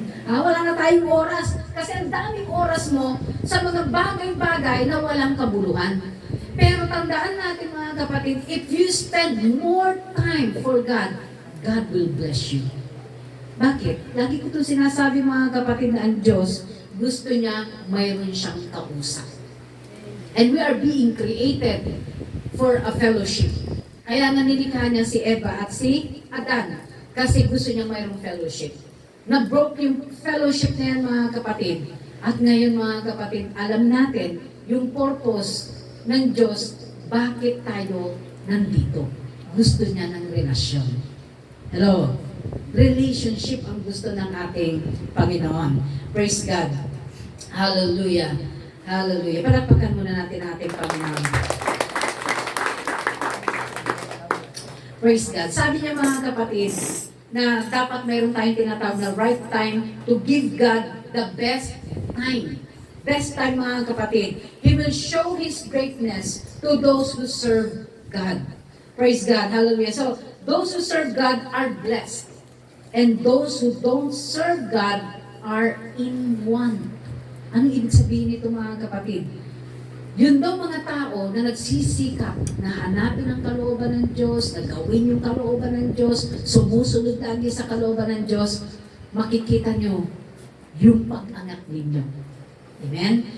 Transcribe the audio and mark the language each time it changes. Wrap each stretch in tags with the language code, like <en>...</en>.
<tl>Wala na tayong oras. Kasi ang daming oras mo sa mga bagay-bagay na walang kabuluhan. Pero tandaan natin mga kapatid,</tl> <en>if you spend more time for God, God will bless you. Bakit?</en> <tl>Lagi ko itong sinasabi mga kapatid na ang Diyos, gusto niya mayroon siyang kausap.</tl> <en>And we are being created for a fellowship.</en> <tl>Kaya nga nilikha niya si Eva at si Adan kasi gusto niya mayroong fellowship. Na-broke yung fellowship na yan mga kapatid. At ngayon mga kapatid, alam natin yung purpose ng Diyos, bakit tayo nandito. Gusto niya ng relasyon. Hello? Relationship ang gusto ng ating Panginoon.</tl> <en>Praise God. Hallelujah. Hallelujah.</en> <tl>Palakpakan muna natin ating Panginoon.</tl> <en>Praise God.</en> <tl>Sabi niya mga kapatid, na dapat mayroon tayong tinatawag na</tl> <en>right time to give God the best time. Best time</en> <tl>mga kapatid.</tl> <en>He will show His greatness to those who serve God. Praise God. Hallelujah. So, those who serve God are blessed. And those who don't serve God are in one.</en> <tl>Anong ibig sabihin nito mga kapatid? Yun daw mga tao na nagsisikap na hanapin ang kalooban ng Diyos, na gawin yung kalooban ng Diyos, sumusunod lagi sa kalooban ng Diyos, makikita nyo yung pag-angat ninyo. Amen?</tl>